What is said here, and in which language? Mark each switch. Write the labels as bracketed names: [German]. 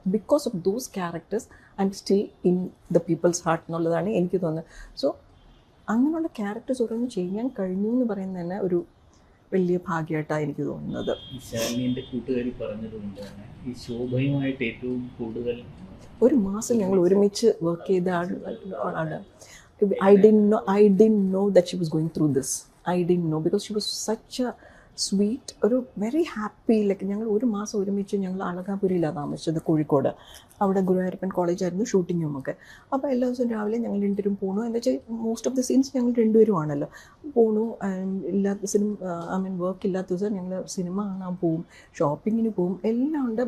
[English] because of those characters I'm still in the people's heart [Malayalam] എന്നുള്ളതാണ് എനിക്ക് തോന്നുന്നത്. So അങ്ങനെയുള്ള ക്യാരക്ടേഴ്സ് ഓരോന്ന് ചെയ്യാൻ കഴിഞ്ഞു എന്ന് പറയുന്നത് തന്നെ ഒരു വലിയ ഭാഗ്യമായിട്ടാണ് എനിക്ക് തോന്നുന്നത്. ശാലിനിയുടെ കൂട്ടുകാരി പറഞ്ഞതുകൊണ്ട് തന്നെ ഈ ശോഭയുമായിട്ട് ഏറ്റവും കൂടുതൽ ഒരു മാസം ഞങ്ങൾ ഒരുമിച്ച് വർക്ക് ചെയ്ത ആളാണ്. [English] I didn't know that she was going through this. I didn't know because she was such a sweet, ഒരു very happy. [Malayalam] ലൈക്ക് ഞങ്ങൾ ഒരു മാസം ഒരുമിച്ച് ഞങ്ങൾ അളകാപുരിയിലാണ് താമസിച്ചത്, കോഴിക്കോട്. അവിടെ ഗുരുവായൂരപ്പൻ കോളേജായിരുന്നു ഷൂട്ടിങ്ങും ഒക്കെ. അപ്പോൾ എല്ലാ ദിവസവും രാവിലെ ഞങ്ങൾ രണ്ടുപേരും പോണു. എന്താ വെച്ചാൽ [English] most of the scenes [Malayalam] ഞങ്ങൾ രണ്ടുപേരും ആണല്ലോ. പോണു, ഇല്ലാത്ത സിനിമ, [English] I mean [Malayalam] വർക്ക് ഇല്ലാത്ത ദിവസം ഞങ്ങൾ സിനിമ കാണാൻ പോവും, ഷോപ്പിങ്ങിന് പോവും, എല്ലാം ഉണ്ട്.